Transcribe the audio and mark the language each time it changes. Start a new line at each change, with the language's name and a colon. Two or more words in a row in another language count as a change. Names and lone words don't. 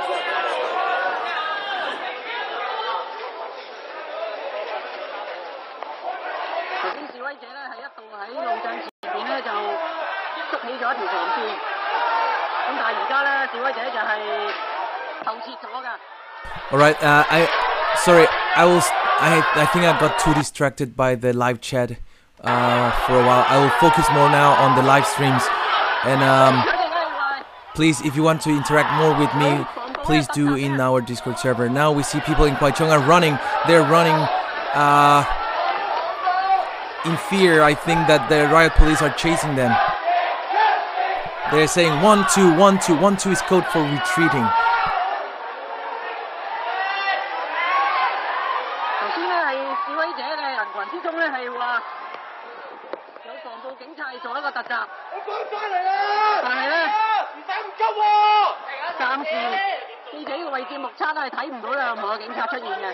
Cantonese: 頭先示威者咧係一度喺路障前邊咧就築起咗一條防線，咁但係而家咧示威者就係後撤咗㗎。
English: Alright, I think I got too distracted by the live chat for a while. I will focus more now on the live streams. And please, if you want to interact more with me, please do in our Discord server. Now we see people in Kwai Chung are running. They're running in fear. I think that the riot police are chasing them. They're saying 1-2, 1-2, 1-2 is code for retreating.
Cantonese: 頭先咧係示威者嘅人群之中咧係話有防暴警察做一個突襲。但係咧，唔使咁急喎。暫時記者嘅位置目測係睇唔到有任何警察出現嘅。